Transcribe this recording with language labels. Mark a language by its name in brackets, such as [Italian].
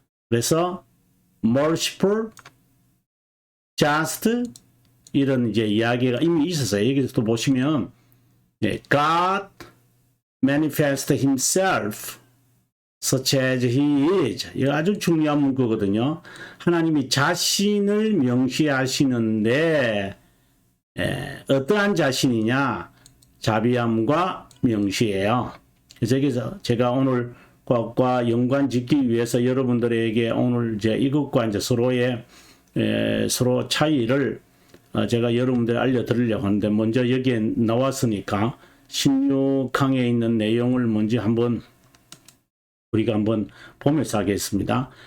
[Korean] 그래서 [English] merciful, just [Korean] 이런 이제 이야기가 이미 있었어요. 여기서 또 보시면 [English] God manifest himself such as he is. [Korean] 이거 아주 중요한 문구거든요. 하나님이 자신을 명시하시는데 어떠한 자신이냐? 자비함과 명시예요. 그래서 여기서 제가 오늘 과 연관 짓기 위해서 여러분들에게 오늘 이제 이것과 이제 서로의 서로 차이를 제가 여러분들 알려드리려고 하는데 먼저 여기에 나왔으니까 16강에 있는 내용을 먼저 우리가 한번 보면서 하겠습니다.